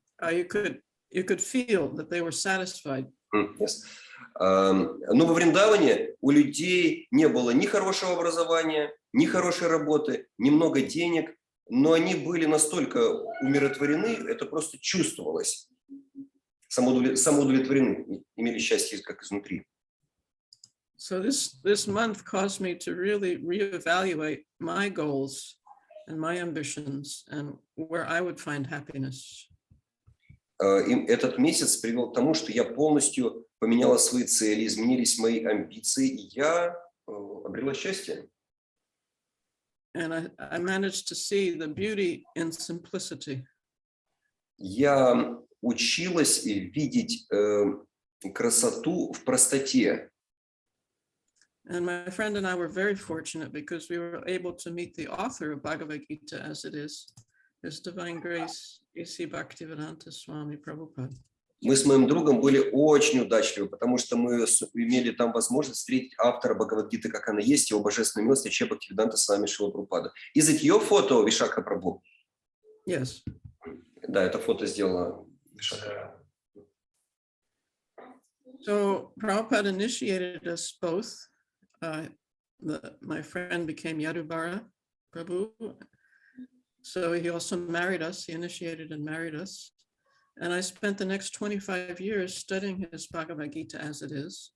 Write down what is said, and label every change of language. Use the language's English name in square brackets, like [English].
[English] You could feel that they were satisfied. Yes. [Russian] Но во Вриндаване у людей не было ни хорошего образования, ни хорошей работы, ни много денег, но они были настолько умиротворены, это просто чувствовалось. Самоудовлетворены, имели счастье как изнутри. [English] So this month caused me to really reevaluate my goals and my ambitions and where I would find happiness. [Russian] Этот месяц привел к тому, что я полностью поменяла свои цели, изменились мои амбиции, и я обрела счастье. [English] And I managed to see the beauty in simplicity. [Russian] Я училась видеть красоту в простоте. [English] And my friend and I were very fortunate because we were able to meet the author of Bhagavad Gita as it is, His Divine Grace, A.C. Bhaktivedanta Swami Prabhupada. [Russian] Мы с моим другом были очень удачливы, потому что мы имели там возможность встретить автора Бхагавад-гиты, как она есть, его божественную милость, Аче Бхактивиданта Свами Шрила Прабхупада. [English] Is it your photo, Вишакха Прабху? Yes. [Russian] Да, это фото сделала Вишакха. [English] So Prabhupada initiated us both. My friend became Yadubara Prabhu. So he also married us. He initiated and married us. And I spent the next 25 years studying his Bhagavad Gita as it is.